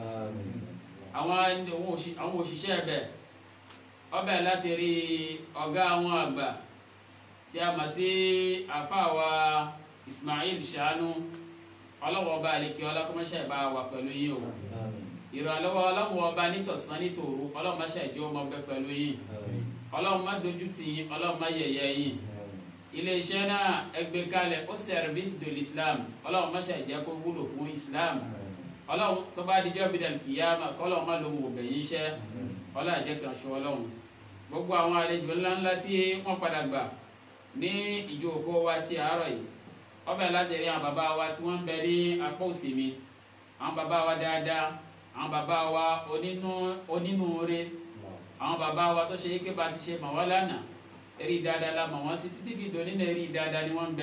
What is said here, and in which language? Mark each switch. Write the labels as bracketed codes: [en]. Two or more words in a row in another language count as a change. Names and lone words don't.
[yo] Àwọn òṣìṣẹ́ ẹ̀bẹ̀ ọbẹ̀ láti rí ọ̀gá àwọn àgbà tí a mọ̀ sí àfáà wa Ismail Ṣàánú. Ọlọ́hun ọba àlekè ọlá kó má ṣe bá wa pẹ̀lú yín o. Ìrànlọ́wọ́ Ọlọ́hun ọba nítọ̀sán nítòru, Ọlọ́hun má ṣe jẹ́ ó máa bẹ pẹ̀lú yín. Ọlọ́hun má dojú tì yín, Ọlọ́hun má yẹ̀yẹ́ yín. Ilé iṣẹ́ náà ẹgbẹ́ kalẹ̀ ó [fr] service de l'Islam, [yo] Ọlọ́hun má ṣe jẹ́ kó wúlò fún Islam. Ọlọ́hun tó bá dijọ́ gbẹdẹ̀ kìyàmà, k'Ọlọ́hun má lóhun òbẹ̀yìn iṣẹ́. Ọlájẹ́ kan ṣo Ọlọ́hun. Gbogbo àwọn àlejò ńláńlá tí wọ́n padà gbà ní ìjókòó wa ti àárọ̀ yìí, ọbẹ̀ láti rí àwọn bàbá wa tí wọ́n ń bẹ ní apá òsì mi, àwọn bàbá wa dáadáa, àwọn bàbá wa onínúure, àwọn bàbá wa tó ṣe é pé bá ti ṣe mọ̀ wọ́n lánàá, rí dáadáa la mọ̀ wọ́n sí títí fi dòní náà rí dáadáa ni wọ́n ń bẹ.